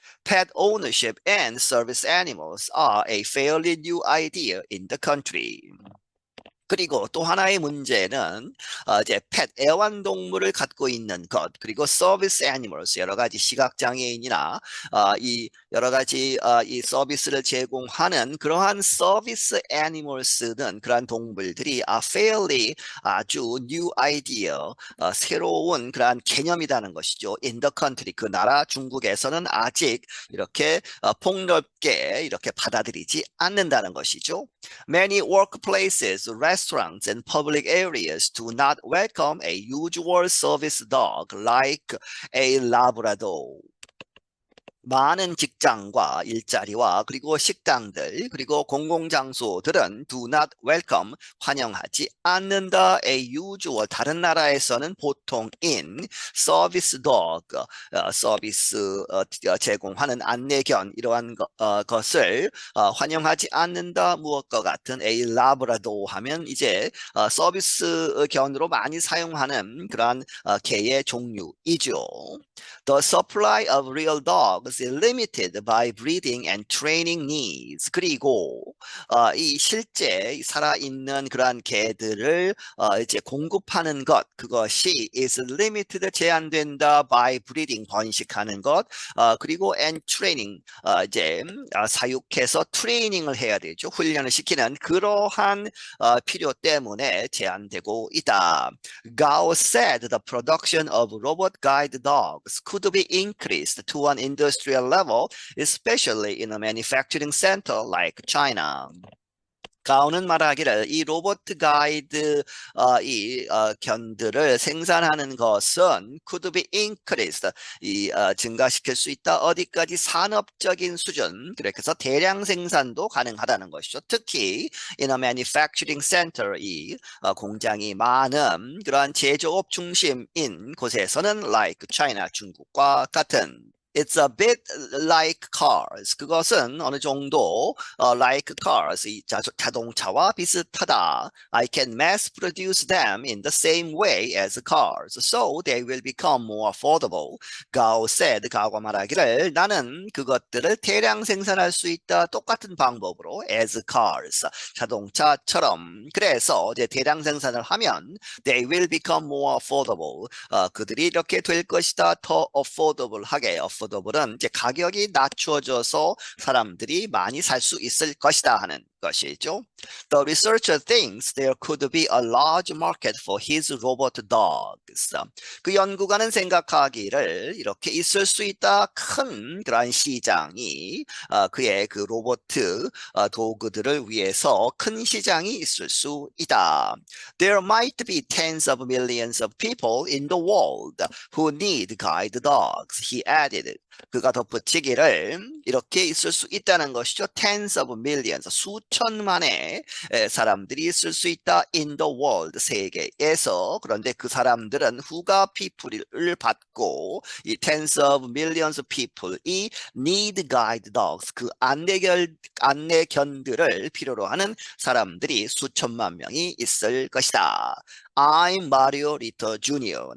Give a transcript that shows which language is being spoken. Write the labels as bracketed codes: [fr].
[en] Pet ownership and service animals are a fairly new idea in the country. [ko] 그리고 또 하나의 문제는 이제 펫 애완동물을 갖고 있는 것, 그리고 서비스 애니멀스, 여러 가지 시각장애인이나 이 여러 가지 이 서비스를 제공하는 그러한 서비스 애니멀스는, 그러한 동물들이 fairly 아주 [en] new idea, [ko] 새로운 그러한 개념이라는 것이죠. [en] in the country, [ko] 그 나라 중국에서는 아직 이렇게 폭넓게 이렇게 받아들이지 않는다는 것이죠. [en] Many workplaces, restaurants, and public areas do not welcome a usual service dog like a Labrador. [ko] 많은 직장과 일자리와 그리고 식당들 그리고 공공장소들은 [en] do not welcome [ko] 환영하지 않는다. a usual 다른 나라에서는 보통 [en] in service dog [ko] 서비스 제공하는 안내견 이러한 것을 환영하지 않는다. 무엇과 같은 a labrador 하면 이제 서비스 견으로 많이 사용하는 그러한 개의 종류이죠. [en] The supply of real dogs is limited by breeding and training needs. [ko] 그리고 이 실제 살아있는 그러한 개들을 이제 공급하는 것 그것이 [en] is limited [ko] 제한된다 [en] by breeding [ko] 번식하는 것 그리고 [en] and training [ko] 이제 사육해서 트레이닝을 해야 되죠. 훈련을 시키는 그러한 필요 때문에 제한되고 있다. [en] Gao said the production of robot guide dogs could be increased to an industrial level, especially in a manufacturing center like China. [ko] 가오는 말하기를 이 로봇 가이드 견들을 생산하는 것은 [en] could be increased [ko] 증가시킬 수 있다. 어디까지 산업적인 수준 그렇게 해서 대량 생산도 가능하다는 것이죠. 특히 [en] in a manufacturing center [ko] 이 공장이 많은 그러한 제조업 중심인 곳에서는 [en] like China [ko] 중국과 같은 [en] It's a bit like cars. [ko] 그것은 어느 정도 [en] like cars, [ko] 이 자동차와 비슷하다. [en] I can mass produce them in the same way as cars, so they will become more affordable. Gao said, [ko] 가오가 말하기를 나는 그것들을 대량 생산할 수 있다. 똑같은 방법으로 [en] as cars, [ko] 자동차처럼. 그래서 이제 대량 생산을 하면 [en] they will become more affordable. [ko] 그들이 이렇게 될 것이다. 더 affordable하게 affordable은 이제 가격이 낮춰져서 사람들이 많이 살 수 있을 것이다 하는 것이죠. [en] The researcher thinks there could be a large market for his robot dogs. [ko] 그 연구가는 생각하기를 이렇게 있을 수 있다. 큰 그러한 시장이 그의 그 로봇 도구들을 위해서 큰 시장이 있을 수 있다. [en] There might be tens of millions of people in the world who need guide dogs. He added. [ko] 그가 덧붙이기를 이렇게 있을 수 있다는 것이죠. [en] Tens of millions, [ko] 수천만의 사람들이 있을 수 있다. [en] In the world, [ko] 세계에서. 그런데 그 사람들은 who가 people을 받고 이 tens of millions of people이 [en] need guide dogs, [ko] 그 안내견들을 필요로 하는 사람들이 수천만 명이 있을 것이다. [en] I'm Mario Ritter Jr.